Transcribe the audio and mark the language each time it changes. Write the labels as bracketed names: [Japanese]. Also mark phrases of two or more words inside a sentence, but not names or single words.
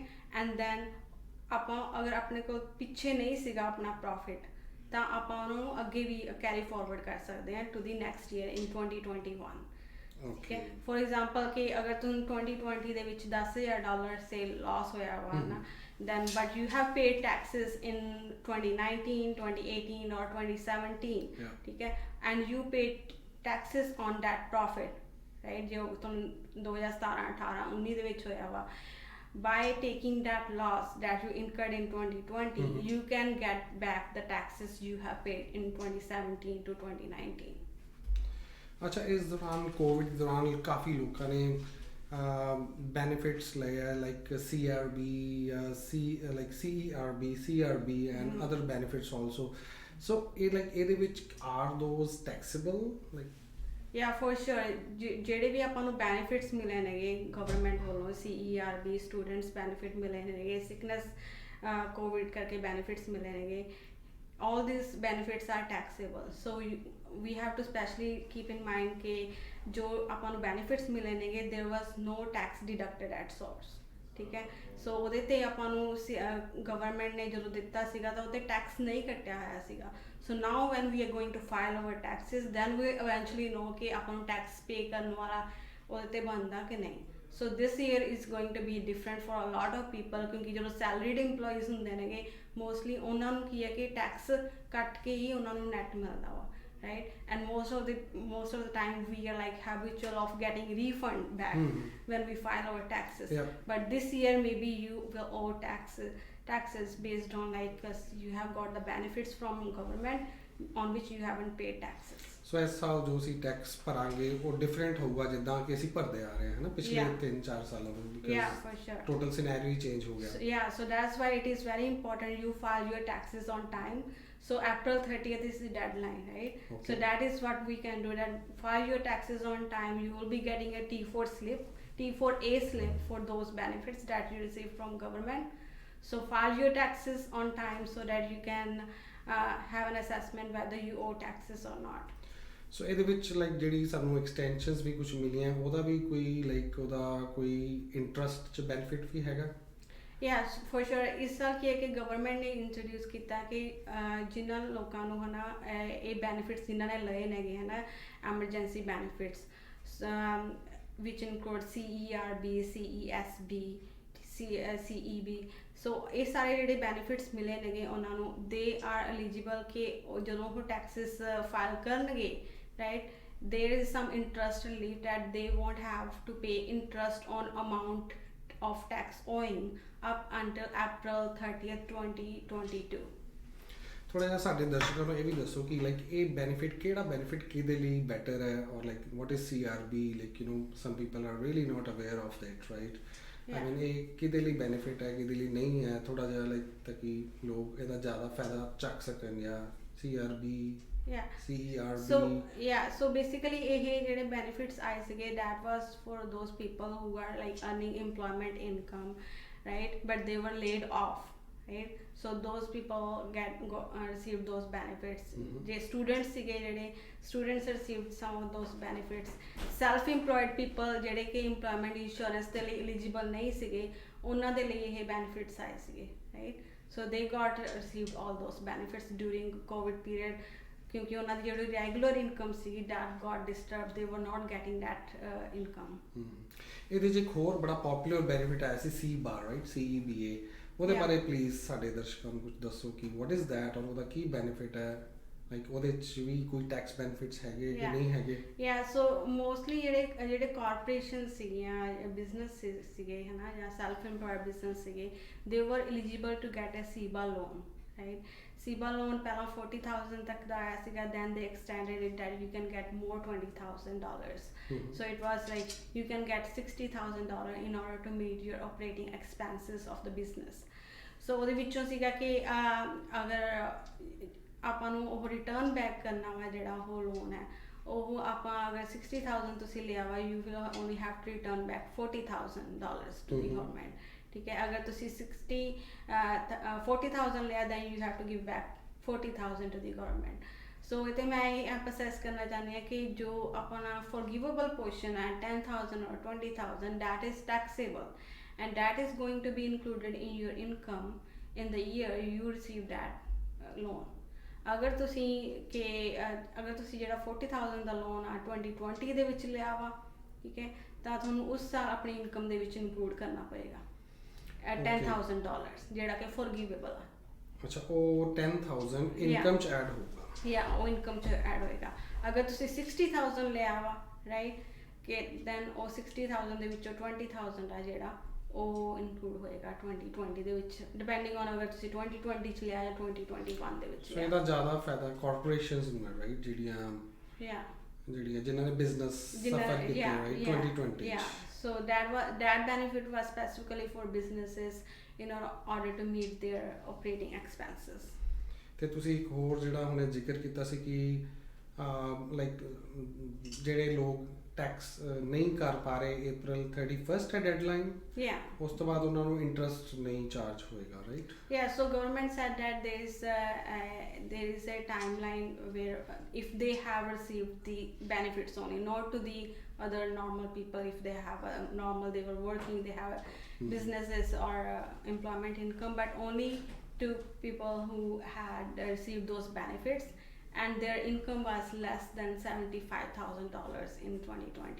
[English] and then [Punjabi] ਆਪਾਂ ਅਗਰ ਆਪਣੇ ਕੋਲ ਪਿੱਛੇ ਨਹੀਂ ਸੀਗਾ ਆਪਣਾ ਪ੍ਰੋਫਿਟ, ਤਾਂ ਆਪਾਂ ਉਹਨਾਂ ਨੂੰ ਅੱਗੇ ਵੀ [English] carry forward [Punjabi] ਕਰ ਸਕਦੇ ਹਾਂ [English] to the next year in 2021, [Punjabi] ਠੀਕ ਹੈ? [English] for example [Punjabi] ਕਿ ਅਗਰ ਤੁਹਾਨੂੰ 2020 ਦੇ ਵਿੱਚ $10,000 ਸੇ ਲਾਸ ਹੋਇਆ ਵਾ ਨਾ, [English] then but you have paid taxes in 2019, 2018 or 2017, [Punjabi] ਠੀਕ ਹੈ? [English] and you paid taxes on that profit, right? [Punjabi] ਜੋ ਤੁਹਾਨੂੰ 2017, 18, 19 ਦੇ ਵਿੱਚ ਹੋਇਆ ਵਾ, [English] by taking that loss that you incurred in 2020, you can get back the taxes you have paid in 2017 to 2019. [Punjabi] ਅੱਛਾ, ਇਸ ਦੌਰਾਨ ਕੋਵਿਡ ਦੌਰਾਨ ਕਾਫੀ ਲੋਕਾਂ ਨੇ benefits ਲਏ ਆ [English] like CRB, CERB and other benefits also. So [Punjabi] ਇਹਦੇ ਵਿੱਚ [English] are those taxable? like yeah for sure [Punjabi] ਜਿਹੜੇ ਵੀ ਆਪਾਂ ਨੂੰ ਬੈਨੀਫਿਟਸ ਮਿਲੇ ਨੇਗੇ ਗਵਰਨਮੈਂਟ ਵੱਲੋਂ, CERB [English] students benefit [Punjabi] ਮਿਲੇ ਨੇਗੇ, ਸਿਕਨੈਸ ਕੋਵਿਡ ਕਰਕੇ ਬੈਨੀਫਿਟਸ ਮਿਲੇ ਨੇਗੇ, [English] all these benefits are taxable. So we have to specially keep in mind [Punjabi] ਕਿ ਜੋ ਆਪਾਂ ਨੂੰ [English] benefits [Punjabi] ਮਿਲੇ ਨੇਗੇ [English] there was no tax deducted at source, [Punjabi] ਠੀਕ ਹੈ? ਸੋ ਉਹਦੇ ਤੇ ਆਪਾਂ ਨੂੰ ਗਵਰਨਮੈਂਟ ਨੇ ਜਦੋਂ ਦਿੱਤਾ ਸੀਗਾ ਤਾਂ ਉਹਤੇ ਟੈਕਸ ਨਹੀਂ ਕੱਟਿਆ ਹੋਇਆ ਸੀਗਾ. [English] So now when we are going to file our taxes, then we eventually know [Punjabi] ਕਿ ਆਪਾਂ ਨੂੰ ਟੈਕਸ ਪੇ ਕਰਨ ਵਾਲਾ ਉਹਦੇ ਤੇ ਬਣਦਾ ਕਿ ਨਹੀਂ. [English] So this year is going to be different for a lot of people [Punjabi] ਕਿਉਂਕਿ ਜਦੋਂ [English] salaried employees [Punjabi] ਹੁੰਦੇ ਨੇਗੇ ਮੋਸਟਲੀ ਉਹਨਾਂ ਨੂੰ ਕੀ ਹੈ ਕਿ ਟੈਕਸ ਕੱਟ ਕੇ ਹੀ ਉਹਨਾਂ ਨੂੰ ਨੈਟ ਮਿਲਦਾ ਵਾ, [English] right? And most of the time we are like habitual of getting refund back when we file our taxes. But this year maybe you will owe taxes based on like you have got the benefits from government on which you haven't paid taxes. [Punjabi] So ਇਸ ਸਾਲ ਜੋ ਅਸੀਂ ਟੈਕਸ ਭਰਾਂਗੇ ਉਹ ਡਿਫਰੈਂਟ ਹੋਊਗਾ ਜਿੱਦਾਂ ਕਿ ਅਸੀਂ ਭਰਦੇ ਆ ਰਹੇ ਹਾਂ ਨਾ ਪਿਛਲੇ 3-4 ਸਾਲਾਂ ਤੋਂ, [English] yeah, for sure. Total scenario [Punjabi] ਹੀ change ਹੋ ਗਿਆ. [English] Yeah, so that's why it is very important you file your taxes on time. So April 30th is the deadline, right? Okay. So that is what we can do, that file your taxes on time. You will be getting a T4A slip for those benefits that you receive from government. So file your taxes on time so that you can have an assessment whether you owe taxes or not. [Punjabi] ਸੋ ਇਹਦੇ ਵਿੱਚ ਲਾਈਕ ਜਿਹੜੀ ਸਾਨੂੰ ਐਕਸਟੈਂਸ਼ਨਸ ਵੀ ਕੁਝ ਮਿਲੀਆਂ ਉਹਦਾ ਵੀ ਕੋਈ ਲਾਈਕ ਉਹਦਾ ਕੋਈ ਇੰਟਰਸਟ 'ਚ ਬੈਨੀਫਿਟ ਵੀ ਹੈਗਾ? [English] yes for sure [Punjabi] ਇਸ ਸਾਲ ਕੀ ਹੈ ਕਿ ਗਵਰਨਮੈਂਟ ਨੇ ਇੰਟਰੋਡਿਊਸ ਕੀਤਾ ਕਿ ਜਿਨ੍ਹਾਂ ਲੋਕਾਂ ਨੂੰ ਹੈ ਨਾ ਇਹ ਬੈਨੀਫਿਟਸ ਜਿਨ੍ਹਾਂ ਨੇ ਲਏ ਨੇਗੇ ਹੈ ਨਾ [English] emergency benefits which include CERB, CESB, CEB, [Punjabi] ਸੋ ਇਹ ਸਾਰੇ ਜਿਹੜੇ ਬੈਨੀਫਿਟਸ ਮਿਲੇ ਨੇਗੇ ਉਹਨਾਂ ਨੂੰ [English] they are eligible [Punjabi] ਕਿ ਜਦੋਂ ਉਹ ਟੈਕਸਿਸ ਫਾਈਲ ਕਰਨਗੇ [English] ਰਾਈਟ there is some interest relief that they won't have to pay interest on amount of tax owing up until April 30th 2022. [Punjabi] ਥੋੜਾ ਜਿਹਾ ਸਾਡੇ ਦਰਸ਼ਕਾਂ ਨੂੰ ਇਹ ਵੀ ਦੱਸੋ ਕਿ ਲਾਈਕ ਇਹ ਬੈਨੀਫਿਟ ਕਿਹੜਾ ਬੈਨੀਫਿਟ ਕਿਹਦੇ ਲਈ ਬੈਟਰ ਹੈ ਔਰ ਲਾਈਕ [English] what is CRB like you know some people are really not aware of that right I mean [Punjabi] ਇਹ ਕਿਹਦੇ ਲਈ ਬੈਨੀਫਿਟ ਹੈ ਕਿਹਦੇ ਲਈ ਨਹੀਂ ਹੈ ਥੋੜਾ ਜਿਹਾ ਲਾਈਕ ਤਾਂ ਕਿ ਲੋਕ ਇਹਦਾ ਜ਼ਿਆਦਾ ਫਾਇਦਾ ਚੱਕ ਸਕਣ ਜਾਂ CRB CERB [English] so basically [Punjabi] ਇਹ ਜਿਹੜੇ [English] benefits [Punjabi] ਆਏ ਸੀਗੇ [English] that was for those people who are like earning employment income right but they were laid off right so those people received those benefits ਜੇ students [Punjabi] ਸੀਗੇ ਜਿਹੜੇ [English] students received some of those benefits self employed people [Punjabi] ਜਿਹੜੇ ਕਿ [English] employment insurance [Punjabi] ਦੇ ਲਈ [English] eligible [Punjabi] ਨਹੀਂ ਸੀਗੇ ਉਹਨਾਂ ਦੇ ਲਈ ਇਹ [English] benefits [Punjabi] ਆਏ ਸੀਗੇ [English] right so they got received all those benefits during COVID period [Punjabi] ਕਿਉਂਕਿ ਉਹਨਾਂ ਦੀ ਜਿਹੜੀ ਰੈਗੂਲਰ ਇਨਕਮ ਸੀ [English] that got disturbed they were not getting that income [Punjabi] ਇਹਦੇ 'ਚ ਇੱਕ ਹੋਰ ਬੜਾ ਪਪੂਲਰ ਬੈਨੀਫਿਟ ਆਇਆ ਸੀ CBA ਰਾਈਟ CEBA ਉਹਦੇ ਬਾਰੇ ਪਲੀਜ਼ ਸਾਡੇ ਦਰਸ਼ਕਾਂ ਨੂੰ ਕੁਝ ਦੱਸੋ ਕਿ [English] what is that [Punjabi] ਔਰ ਉਹਦਾ ਕੀ ਬੈਨੀਫਿਟ ਹੈ ਲਾਈਕ ਉਹਦੇ 'ਚ ਵੀ ਕੋਈ [English] tax benefits [Punjabi] ਹੈਗੇ ਕਿ ਨਹੀਂ ਹੈਗੇ ਸੋ ਮੋਸਟਲੀ ਜਿਹੜੇ ਕਾਰਪੋਰੇਸ਼ਨ ਸੀਗੀਆਂ ਬਿਜ਼ਨਸ ਸੀਗੇ ਹੈ ਨਾ ਜਾਂ [English] self employed business [Punjabi] ਸੀਗੇ [English] they were eligible to get a CBA loan [Punjabi] ਰਾਈਟ CBA [English] loan [Punjabi] ਪਹਿਲਾਂ 40,000 ਤੱਕ ਦਾ ਆਇਆ ਸੀਗਾ [English] then they extended it that you can get more $20,000 so it was like you can get $60,000 in order to meet your operating expenses of the business so [Punjabi] ਉਹਦੇ ਵਿੱਚੋਂ ਸੀਗਾ ਕਿ ਅਗਰ ਆਪਾਂ ਨੂੰ ਉਹ ਰਿਟਰਨ ਬੈਕ ਕਰਨਾ ਵਾ ਜਿਹੜਾ ਉਹ ਲੋਨ ਹੈ ਉਹ ਆਪਾਂ ਅਗਰ 60,000 ਤੁਸੀਂ ਲਿਆ ਵਾ [English] you will only have to return back $40,000 to the government [Punjabi] ਠੀਕ ਹੈ ਅਗਰ ਤੁਸੀ [English] 40,000 लिया then you have to give back 40,000 to the government so [Punjabi] ਇੱਥੇ ਮੈਂ [English] emphasize [Punjabi] ਕਰਨਾ ਚਾਹਨੀ ਹੈ ਕਿ ਜੋ ਅਪਣਾ [English] forgivable portion है 10,000 or 20,000 that is taxable and that is going to be included in your income in the year you receive that loan [Punjabi] ਅਗਰ ਤੁਸੀ जेड़ा 40,000 ਦਾ ਲੋਨ ਆ 2020 ਦੇ ਵਿੱਚ ਲਿਆ ਵਾ ਠੀਕ ਹੈ ਤਾਂ ਤੁਹਾਨੂੰ ਉਸ ਸਾਲ ਆਪਣੀ ਇਨਕਮ ਦੇ ਵਿੱਚ ਇਨਕਲੂਡ ਕਰਨਾ ਪਏਗਾ at $10,000 ਜਿਹੜਾ ਕਿ forgivable ਆ ਅੱਛਾ ਉਹ 10,000 ਇਨਕਮ ਚ ਐਡ ਹੋਊਗਾ ਉਹ ਇਨਕਮ ਚ ਐਡ ਹੋਏਗਾ ਅਗਰ ਤੁਸੀਂ 60,000 ਲਿਆ ਵਾ ਰਾਈਟ ਕਿ then ਉਹ 60,000 ਦੇ ਵਿੱਚੋਂ 20,000 ਆ ਜਿਹੜਾ ਉਹ ਇਨਕਲੂਡ ਹੋਏਗਾ 2020 ਦੇ ਵਿੱਚ [English] depending on [Punjabi] ਅਗਰ ਤੁਸੀਂ 2020 ਚ ਲਿਆ ਜਾਂ 2021 ਦੇ ਵਿੱਚ ਸੋ ਇਹਦਾ ਜ਼ਿਆਦਾ ਫਾਇਦਾ ਕਾਰਪੋਰੇਸ਼ਨਸ ਨੂੰ ਹੈ ਰਾਈਟ ਜਿਹੜੀਆਂ ਜਿਨ੍ਹਾਂ ਨੇ [English] business suffer [Punjabi] ਕੀਤਾ ਰਾਈਟ 2020 [English] so that benefit was specifically for businesses in order to meet their operating expenses [Punjabi] ਤੇ ਤੁਸੀਂ ਇੱਕ ਹੋਰ ਜਿਹੜਾ ਹੁਣੇ ਜ਼ਿਕਰ ਕੀਤਾ ਸੀ ਕਿ ਲਾਈਕ ਜਿਹੜੇ ਲੋਕ ਟੈਕਸ ਨਹੀਂ ਕਰ ਪਾ ਰਹੇ April 31st ਹੈ ਡੈਡਲਾਈਨ ਉਸ ਤੋਂ ਬਾਅਦ ਉਹਨਾਂ ਨੂੰ ਇੰਟਰਸਟ ਨਹੀਂ ਚਾਰਜ ਹੋਏਗਾ ਰਾਈਟ [English] so government said that there is a timeline where if they have received the benefits only not to the other normal people if they have a normal they were working they have businesses or employment income but only to people who had received those benefits and their income was less than $75,000 in 2020